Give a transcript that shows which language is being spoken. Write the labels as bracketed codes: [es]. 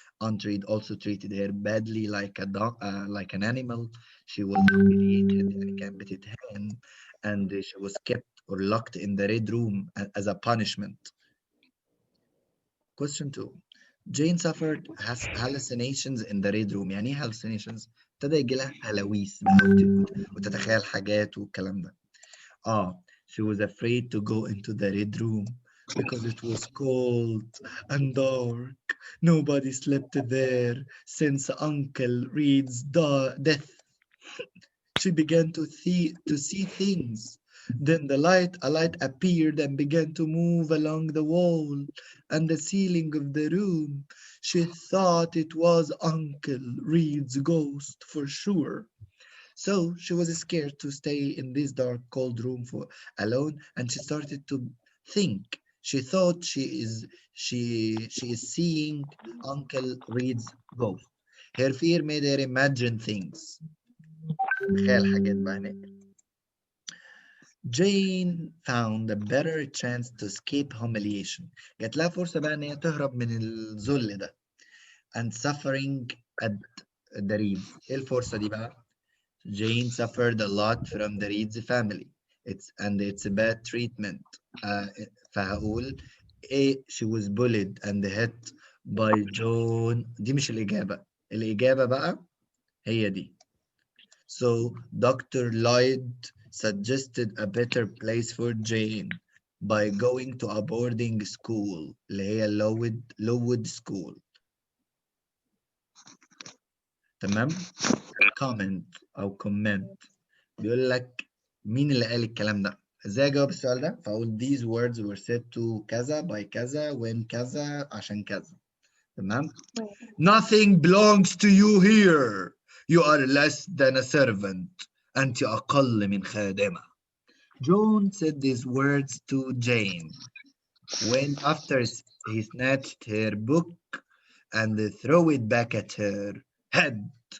[en] Aunt Reed also treated her badly like a dog, like an animal. She was humiliated and gambitted hen, and she was kept or locked in the red room as a punishment. Question 2. Jane suffered hallucinations in the red room. [ar] يعني ايه hallucinations؟ ابتدى يجي لها هلاويس بقى وتتخيل حاجات والكلام ده. [en] She was afraid to go into the red room because it was cold and dark. Nobody slept there since Uncle Reed's death. She began to see things. Then a light appeared and began to move along the wall and the ceiling of the room. She thought it was Uncle Reed's ghost for sure. So she was scared to stay in this dark, cold room for alone, and she started to think. She thought she is seeing Uncle Reed's ghost. Her fear made her imagine things. [ar] تخيل حاجات بقى هناك. [en] Jane found a better chance to escape humiliation. [ar] جات لها فرصة بقى إن هي تهرب من الذل ده. [en] And suffering at the Reeds. [ar] إيه الفرصة دي بقى؟ [en] Jane suffered a lot from the Reed's family. It's a bad treatment. [ar] فهقول [en] she was bullied and hit by John. [ar] دي مش الإجابة. الإجابة بقى هي دي. [en] So Dr. Lloyd suggested a better place for Jane by going to a boarding school [ar] اللي هي [en] Lowood School. [ar] تمام؟ comment أو comment بيقول لك مين اللي قال الكلام ده؟ ازاي اجاوب السؤال ده؟ فاقول [en] these words were said to [ar] كذا by كذا when كذا عشان كذا. تمام؟ [en] Nothing belongs to you here. You are less than a servant. [ar] أنت أقل من خادمة. [en] John said these words to Jane when after he snatched her book and threw it back at her head.